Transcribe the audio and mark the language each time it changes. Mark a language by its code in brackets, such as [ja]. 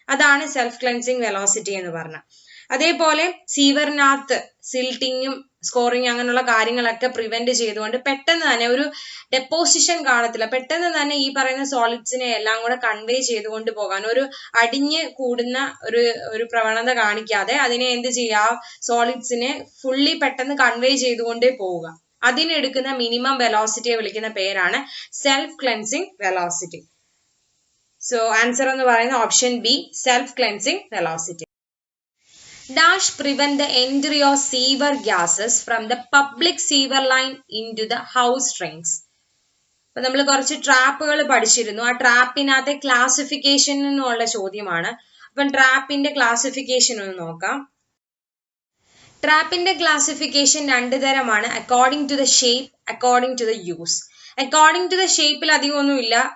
[ml] അതാണ് self cleansing velocity എന്ന് പറഞ്ഞാൽ. അതേപോലെ സീവറിനകത്ത് സിൽട്ടിങ്ങും സ്കോറിങ് അങ്ങനെയുള്ള കാര്യങ്ങളൊക്കെ പ്രിവെന്റ് ചെയ്തുകൊണ്ട് പെട്ടെന്ന് തന്നെ ഒരു ഡെപ്പോസിഷൻ കാണത്തില്ല, പെട്ടെന്ന് തന്നെ ഈ പറയുന്ന സോളിഡ്സിനെ എല്ലാം കൂടെ കൺവേ ചെയ്തുകൊണ്ട് പോകാൻ, ഒരു അടിഞ്ഞ് കൂടുന്ന ഒരു പ്രവണത കാണിക്കാതെ അതിനെ എന്ത് ചെയ്യുക, സോളിഡ്സിനെ ഫുള്ളി പെട്ടെന്ന് കൺവേ ചെയ്തുകൊണ്ടേ പോവുക. അതിനെടുക്കുന്ന മിനിമം വെലോസിറ്റിയെ വിളിക്കുന്ന പേരാണ് self cleansing velocity. So answer എന്ന് പറയുന്നത് option B, self cleansing velocity. [en] Dash prevent the entry of sewer gases from the public sewer line into the house drains. [ml] അപ്പൊ നമ്മൾ കുറച്ച് ട്രാപ്പുകൾ പഠിച്ചിരുന്നു. ആ ട്രാപ്പിനകത്തെ ക്ലാസിഫിക്കേഷൻ എന്നുള്ള ചോദ്യമാണ്. അപ്പം ട്രാപ്പിന്റെ ക്ലാസിഫിക്കേഷൻ ഒന്ന് നോക്കാം. ട്രാപ്പിന്റെ ക്ലാസിഫിക്കേഷൻ 2 തരമാണ്. According to the shape, according to the use. According to the ഷേപ്പിൽ അധികമൊന്നും ഇല്ല.